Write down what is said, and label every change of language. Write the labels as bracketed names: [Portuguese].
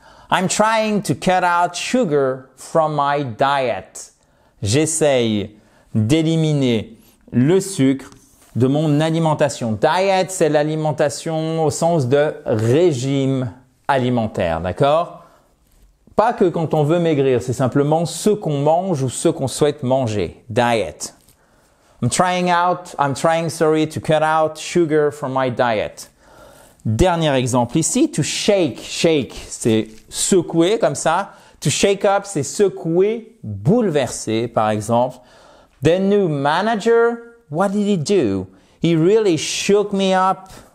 [English] I'm trying to cut out sugar from my diet. [French] J'essaye d'éliminer le sucre de mon alimentation. Diet, c'est l'alimentation au sens de régime alimentaire, d'accord? Pas que quand on veut maigrir, c'est simplement ce qu'on mange ou ce qu'on souhaite manger. [English] Diet. I'm trying, to cut out sugar from my diet. [French] Dernier exemple ici, to shake. Shake, c'est secouer comme ça. To shake up, c'est secouer, bouleverser, par exemple. [English] The new manager, what did he do? He really shook me up.